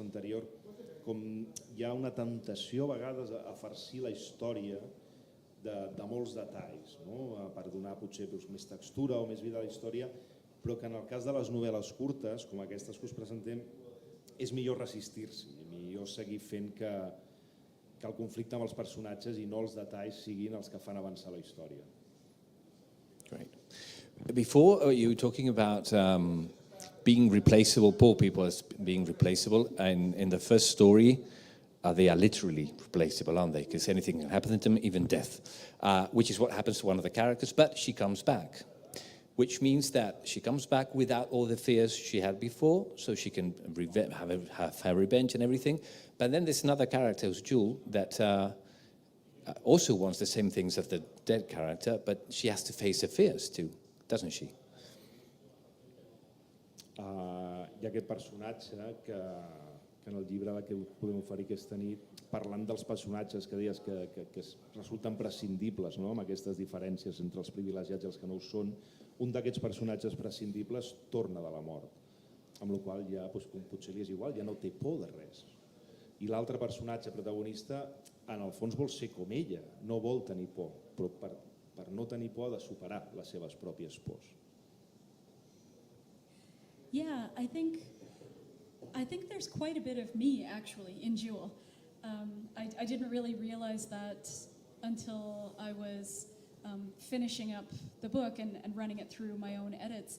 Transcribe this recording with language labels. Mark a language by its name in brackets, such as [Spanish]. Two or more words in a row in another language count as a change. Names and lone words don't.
[Catalan] anterior, com hi ha una temptació a vegades a farcir la història de molts detalls, per donar potser més textura o més vida a la història, però que en el cas de les novel·les curtes, com aquestes que us presentem, és millor resistir-s'hi, millor seguir fent que el conflicte amb els personatges i no els detalls siguin els que fan avançar la història. [English] Great. Before you were talking about being replaceable, poor people as being replaceable, and in the first story, they are literally replaceable, aren't they? Because anything can happen to them, even death, which is what happens to one of the characters, but she comes back, which means that she comes back without all the fears she had before, so she can have her revenge and everything. But then there's another character, who's Jewel, that also wants the same things as the dead character, but she has to face her fears too, doesn't she? [Catalan] Hi ha aquest personatge que en el llibre que podem oferir aquesta nit, parlant dels personatges que deies que resulten prescindibles, amb aquestes diferències entre els privilegiats i els que no ho són, un d'aquests personatges prescindibles torna de la mort, amb la qual ja potser li és igual, ja no té por de res. I l'altre personatge protagonista, en el fons vol ser com ella, no vol tenir por, però per no tenir por ha de superar les seves pròpies pors. [English] Yeah, I think there's quite a bit of me, actually, in Jewel. I didn't really realize that until I was finishing up the book and running it through my own edits.